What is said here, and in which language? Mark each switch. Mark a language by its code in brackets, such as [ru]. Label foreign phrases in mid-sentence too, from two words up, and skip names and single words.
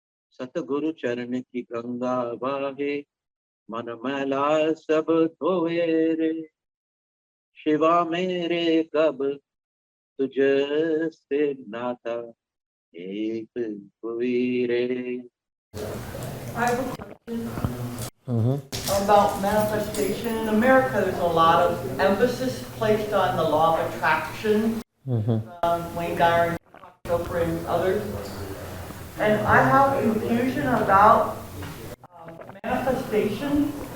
[hi] सतगुरु चरण की गंगा बहे, मन मैला सब धोए रे। शिवा मेरे कब तुझसे नाता एक हुई रे। [en] I have a question about manifestation. In America, there's a lot of emphasis placed on the law of attraction. Wayne Dyer, Chopra, and others. And I have confusion about manifestation.